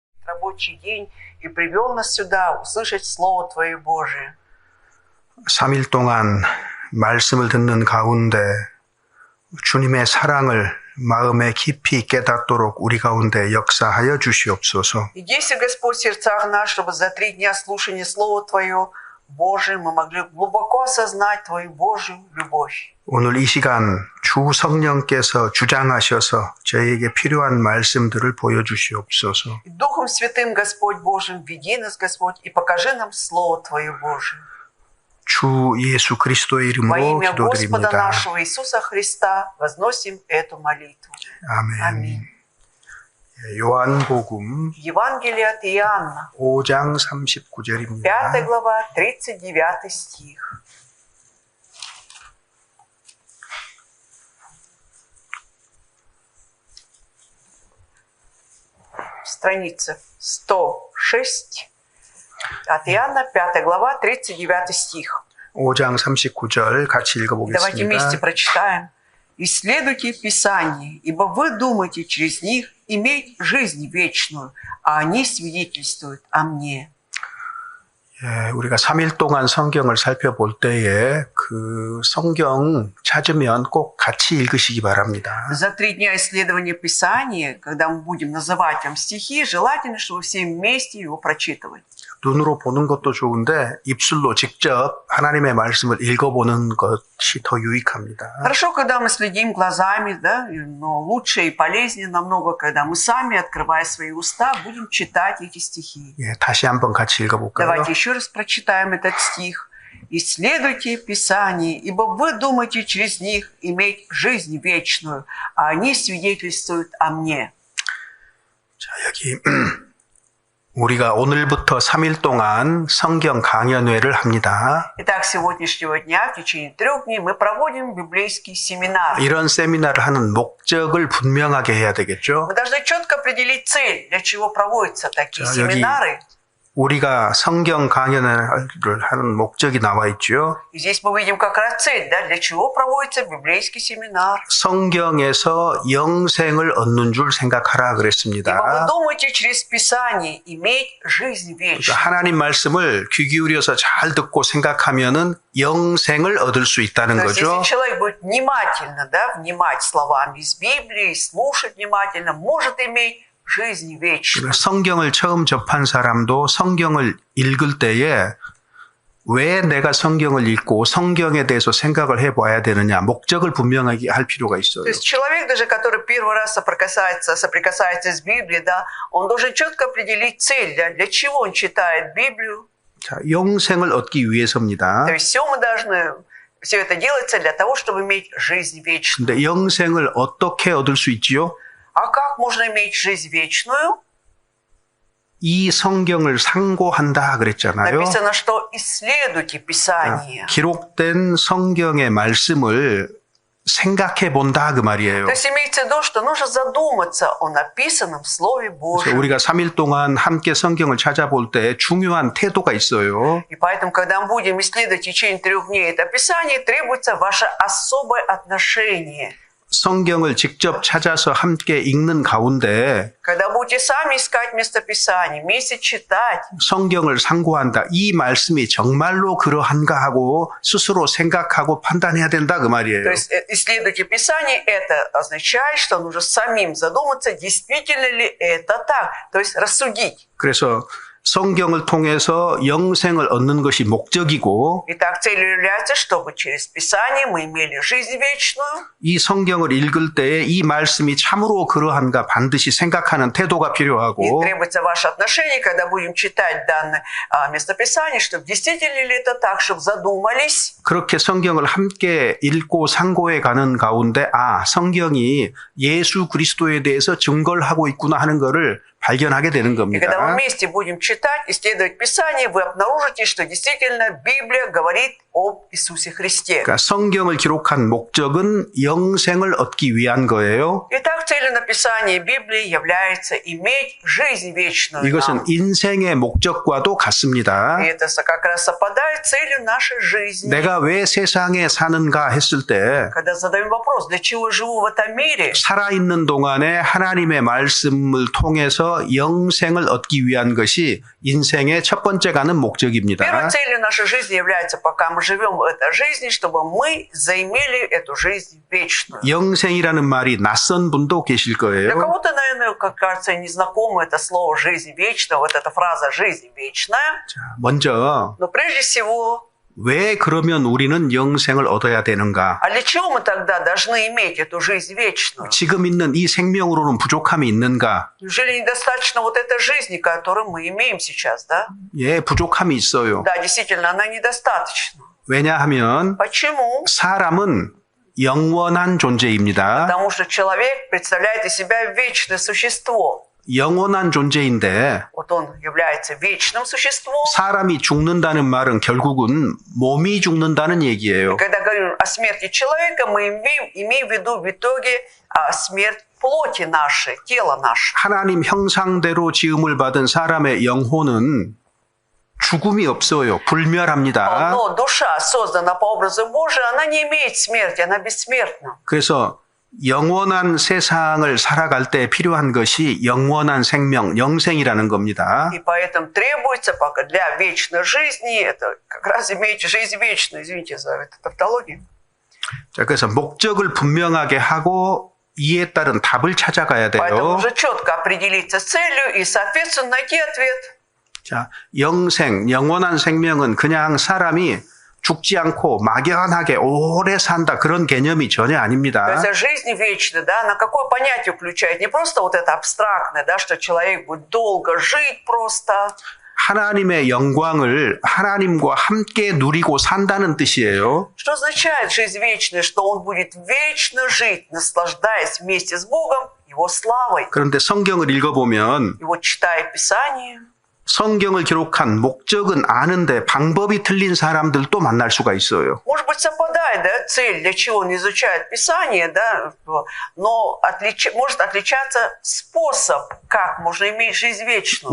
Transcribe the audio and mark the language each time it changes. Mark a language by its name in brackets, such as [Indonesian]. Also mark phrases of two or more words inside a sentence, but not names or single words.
[Russian] рабочий день и привел нас сюда услышать Слово Твое Божие. [Korean] 3일 동안 말씀을 듣는 가운데 주님의 사랑을 마음에 깊이 깨닫도록 우리 가운데 역사하여 주시옵소서. [Russian] И действуй, Господь, в сердцах наших, чтобы за 3 дня слушания Слова Твое Божие мы могли глубоко осознать Твою Божью любовь. [Korean] 오늘 이 시간 주 성령께서 주장하셔서 저에게 필요한 말씀들을 보여주시옵소서. [Russian] И Духом Святым, Господь Божьим, веди нас, Господь, и покажи нам Слово Твое Божие. [Korean] 주 예수 그리스도의 [Russian] Во [Korean] 이름으로 [Russian] имя Господа [Korean] 기도드립니다. [Russian] нашего Иисуса Христа возносим эту молитву. [Korean] 아멘. [Russian] Аминь. [Korean] 요한복음 [Russian] Евангелие от Иоанна, [Korean] 5장 39절입니다. [Russian] 5 глава, 39 стих. Страница 106 от Иоанна, 5 глава, 39 стих. [Korean] 5장 39절 같이 [Russian] Давайте вместе [Korean] 읽어보겠습니다. [Russian] прочитаем. «Исследуйте Писание, ибо вы думаете через них иметь жизнь вечную, а они свидетельствуют о мне». [Korean] 예, 우리가 3일 동안 성경을 살펴볼 때에 그 성경 찾으면 꼭 같이 읽으시기 바랍니다. [Russian] За 3 дня исследования Писания, когда мы будем называть вам стихи, желательно, чтобы все вместе его прочитывать. [Korean] 눈으로 보는 것도 좋은데 입술로 직접 하나님의 말씀을 읽어보는 것이 더 유익합니다. [Russian] Хорошо, когда мы следим глазами, да, но лучше и полезнее намного, когда мы сами, открывая свои уста, будем читать эти стихи. [Korean] 예, 다시 한번 같이 읽어볼까요? [Russian] Давайте еще раз прочитаем этот стих. «Исследуйте Писание, ибо вы думаете через них иметь жизнь вечную, а они свидетельствуют о мне». [Korean] 자, 여기 우리가 오늘부터 3일 동안 성경 강연회를 합니다. [Russian] Итак, с сегодняшнего дня, в течение 3 дней, мы проводим библейский семинар. [Korean] 이런 세미나를 하는 목적을 분명하게 해야 되겠죠. [Russian] Мы должны четко определить цель, для чего проводятся такие [Korean] 자, 여기 [Russian] семинары. [Korean] 우리가 성경 강연을 하는 목적이 나와 있죠. [Russian] И здесь мы видим как раз цель, да, для чего проводится библейский семинар. [Korean] 성경에서 영생을 얻는 줄 생각하라 [Russian] Ибо вы [Korean] 그랬습니다. [Russian] думаете через Писание иметь жизнь [Korean] 그러니까 [Russian] вечную. [Korean] 하나님 말씀을 귀 기울여서 잘 듣고 생각하면은 영생을 얻을 수 있다는 [Russian] То есть, [Korean] 거죠. [Russian] если человек будет внимательно, да, внимать словам из Библии, слушать внимательно, может иметь жизнь вечную. [Korean] 성경을 처음 접한 사람도 성경을 읽을 때에 왜 내가 성경을 읽고 성경에 대해서 생각을 해봐야 되느냐 목적을 분명하게 할 필요가 있어요. [Russian] То есть человек, даже который первый раз соприкасается с Библией, да, он должен четко определить цель, для чего он читает Библию. [Korean] 자, 영생을 얻기 위해서입니다. [Russian] То есть все это делается для того, чтобы иметь жизнь вечную. [Korean] 근데 영생을 어떻게 얻을 수 있지요? [Russian] А как можно иметь жизнь вечную? [Korean] 이 성경을 상고한다 그랬잖아요. [Russian] Написано, что исследуйте Писание. [Korean] 기록된 성경의 말씀을 생각해 본다 그 말이에요. [Russian] То есть имеется в виду, что нужно задуматься о написанном Слове [Korean] 그래서 [Russian] Божьем. [Korean] 우리가 3일 동안 함께 성경을 찾아볼 때 중요한 태도가 있어요. [Russian] И поэтому, когда мы будем исследовать в течение 3 дней это Писание, требуется ваше особое отношение. [Korean] 성경을 직접 찾아서 함께 읽는 가운데 [Russian] Когда будете сами искать местописание, вместе читать, [Korean] 성경을 상고한다. 이 말씀이 정말로 그러한가 하고 스스로 생각하고 판단해야 된다 그 말이에요. [Russian] то есть исследуйте Писание, это означает, что нужно самим задуматься, действительно ли это так, то есть рассудить. [Korean] 그래서 성경을 통해서 영생을 얻는 것이 목적이고 [Russian] Итак, целью является, чтобы через Писание мы имели жизнь вечную. [Korean] 이 성경을 읽을 때에 이 말씀이 참으로 그러한가 반드시 생각하는 태도가 [Russian] И [Korean] 필요하고 [Russian] требуется ваше отношение, когда будем читать данное местописание, чтобы действительно ли это так, чтобы задумались. [Korean] 그렇게 성경을 함께 읽고 상고해 가는 가운데 성경이 예수 그리스도에 대해서 증거를 하고 있구나 하는 것을 발견하게 되는 [Russian] И когда мы [Korean] 겁니다. [Russian] вместе будем читать, исследовать Писание, вы обнаружите, что действительно Библия говорит об Иисусе Христе. [Korean] 그러니까 성경을 기록한 목적은 영생을 얻기 위한 거예요. [Russian] Итак, целью написания Библии является иметь жизнь вечную. [Korean] 이것은 [Russian] нам. [Korean] 인생의 목적과도 같습니다. [Russian] И это как раз совпадает с целью нашей жизни. [Korean] 내가 왜 세상에 사는가 했을 때 [Russian] Когда задаем вопрос, для чего я живу в этом мире, [Korean] 살아있는 동안에 하나님의 말씀을 통해서 통해서 영생을 얻기 위한 것이 인생의 첫 번째 가는 목적입니다. [Russian] Первой целью нашей жизни является, пока мы живем в этой жизни, чтобы мы заимели эту жизнь вечную. [Korean] 영생이라는 말이 낯선 분도 계실 [Russian] Для [Korean] 거예요. [Russian] кого-то, наверное, как кажется, незнакомо это слово «жизнь вечная», вот эта фраза «жизнь вечная». [Korean] 자, 먼저 [Russian] Но прежде всего, [Korean] 왜 그러면 우리는 영생을 얻어야 되는가? [Russian] а для чего мы тогда должны иметь эту жизнь вечную? [Korean] 지금 있는 이 생명으로는 부족함이 있는가? [Russian] Неужели недостаточно вот этой жизни, которую мы имеем сейчас, да? [Korean] 예, 부족함이 있어요. [Russian] Да, действительно, она недостаточна. [Korean] 왜냐하면 [Russian] Почему? [Korean] 사람은 영원한 존재입니다. [Russian] Потому что человек представляет из себя вечное существо. [Korean] 영원한 존재인데 [Russian] Вот он является вечным существом. [Korean] 사람이 죽는다는 말은 결국은 몸이 죽는다는 얘기예요. [Russian] Когда говорим о смерти человека, мы имеем в виду в итоге смерть плоти нашей, тела наше. [Korean] 하나님 형상대로 지음을 받은 사람의 영혼은 죽음이 없어요. 불멸합니다. [Russian] Но душа, созданная по образу Божию, она не имеет смерти, она бессмертна. [Korean] 그래서 영원한 세상을 살아갈 때 필요한 것이 영원한 생명, 영생이라는 겁니다. [Russian] И поэтому требуется пока для вечной жизни, это как раз иметь жизнь вечную, извините за эту тавтологию. [Korean] 자, 그래서 목적을 분명하게 하고 이에 따른 답을 찾아가야 [Russian] Поэтому [Korean] 돼요. [Russian] уже четко определиться с целью и, соответственно, найти ответ. [Korean] 자, 영생, 영원한 생명은 그냥 사람이 죽지 않고 막연하게 오래 산다 그런 개념이 전혀 [Russian] То [Korean] 아닙니다. [Russian] есть жизнь вечная, да, на какое понятие включает? Не просто вот это абстрактное, да, что человек будет долго жить просто. [Korean] 하나님의 영광을 하나님과 함께 누리고 산다는 뜻이에요. [Russian] Что означает жизнь вечная? Что он будет вечно жить, наслаждаясь вместе с Богом Его славой. [Korean] 그런데 성경을 읽어보면 [Russian] И вот читая Писание, [Korean] 성경을 기록한 목적은 아는데 방법이 틀린 사람들도 만날 수가 있어요. [Russian] может быть, совпадает, да, цель, для чего он изучает Писание, да, но может отличаться способ, как можно иметь жизнь вечную.